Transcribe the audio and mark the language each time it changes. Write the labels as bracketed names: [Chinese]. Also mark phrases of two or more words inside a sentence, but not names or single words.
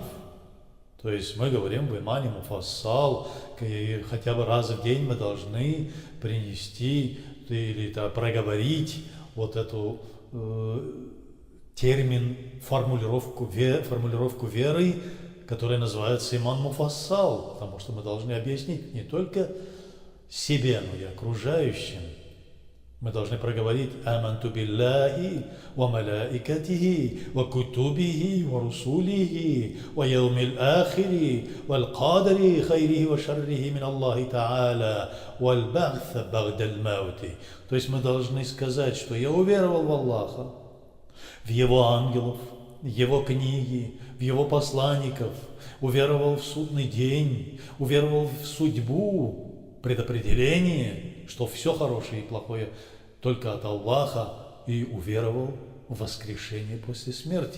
[Russian] То есть мы говорим в [Arabic] إيمان مفصل, [Russian] и хотя бы раз в день мы должны принести или проговорить вот эту термин, формулировку веры, которая называется [Arabic] إيمان مفصل, [Russian] потому что мы должны объяснить не только себе, но и окружающим. Мы должны проговорить [Arabic] «آمنت بالله، وملائكته، وكتبه، ورسله، واليوم الآخر، والقدر، خيره وشره من الله تعالى، والبعث بعد الموت». [Russian] То есть мы должны сказать, что я уверовал в Аллаха, в Его ангелов, в Его книги, в Его посланников, уверовал в судный день, уверовал в судьбу, предопределение, что все хорошее и плохое только от Аллаха, и уверовал в воскрешение после смерти.